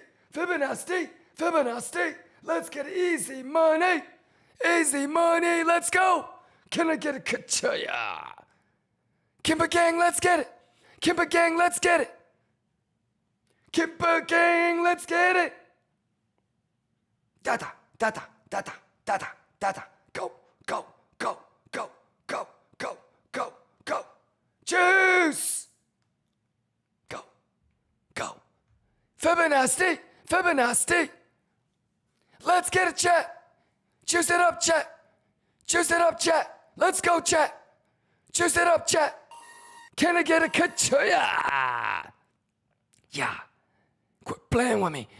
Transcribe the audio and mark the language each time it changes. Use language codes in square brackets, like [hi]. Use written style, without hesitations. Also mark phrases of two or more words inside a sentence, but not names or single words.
[en] Fibonacci. Fibonacci. Let's get easy money. Easy money. Let's go. Can I get a kachaya? KIMBA gang, let's get it. KIMBA gang, let's get it. KIMBA gang, let's get it. Da-da, da-da, da-da, da-da, da-da. Go, go, go, go, go, go, go, go. Juice. Go, go. Fibonacci, Fibonacci. Let's get it, chat. Juice it up, chat. Juice it up, chat. Let's go, chat. Juice it up, chat. Can I get a kachoya? Yeah. Quit playing with me.